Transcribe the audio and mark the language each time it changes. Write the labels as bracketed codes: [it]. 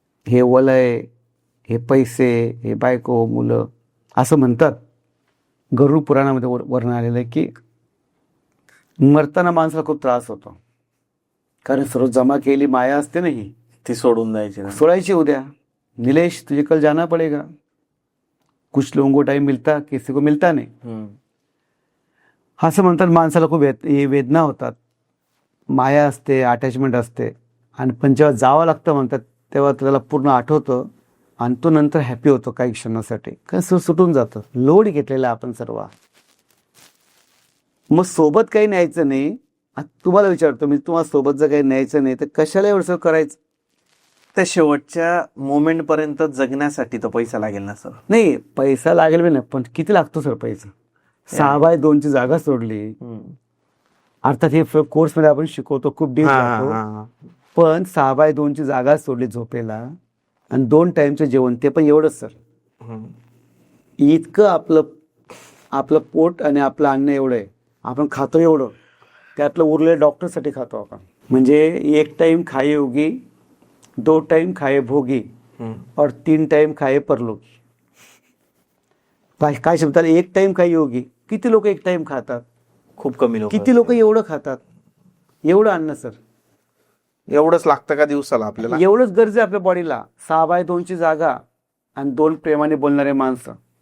[mr] हे वलय, हे पैसे, हे बायको, मुलं, असं म्हणतात. गरुड पुराणामध्ये वर्णन आलेलं आहे की मरताना माणसाला खूप त्रास होतो, कारण सर्व जमा केली माया असते ना, ही ती सोडून द्यायची ना. सोडायची उद्या. [hi] नीलेश तुझे कल जाना पड़ेगा, कुछ लोगों को टाइम मिलता, किसी को मिलता [mr] नाही. असं म्हणतात. माणसाला खूप वेदना होतात, माया असते, अटॅचमेंट असते, आणि पण जेव्हा जावं लागतं म्हणतात तेव्हा त्याला पूर्ण आठवतं, आणि तो नंतर हॅपी होतो काही क्षणासाठी, कारण सुटून जातं. लोड घेतलेला आपण सर्व. मग सोबत काही न्यायचं नाही. तुम्हाला विचारतो मी, तुम्हाला सोबत जर काही न्यायचं नाही तर कशाला एवढं करायचं. त्या शेवटच्या मोमेंट पर्यंत जगण्यासाठी तो पैसा लागेल ना सर. नाही, पैसा लागेल बी नाही, पण किती लागतो सर पैसा. 6x2 जागा सोडली. अर्थात हे कोर्समध्ये आपण शिकवतो, खूप डीप जातो, पण 6x2 जागा सोडली झोपेला, आणि 2 टाइमचं जेवण, ते पण एवढंच सर. इतकं आपलं पोट आणि आपलं अन्न एवढं आहे, आपण खातो एवढं, त्यातलं उरलेलं डॉक्टरसाठी खातो आपण. म्हणजे [hi] 1 टाइम खाए योगी, 2 टाइम खाए भोगी, और 3 टाइम खाए परलोकी. [mr] काय शब्दात [hi] 1 टाइम खाए योगी. [mr] किती लोक 1 टाइम खातात. खूप कमी लोक. किती लोक एवढं खातात. एवढं अन्न सर, एवढंच लागतं का दिवसाला आपल्याला. एवढंच गरज आहे आपल्या बॉडीला. 6x2 जागा आणि 2 प्रेमाने बोलणारे माणसं,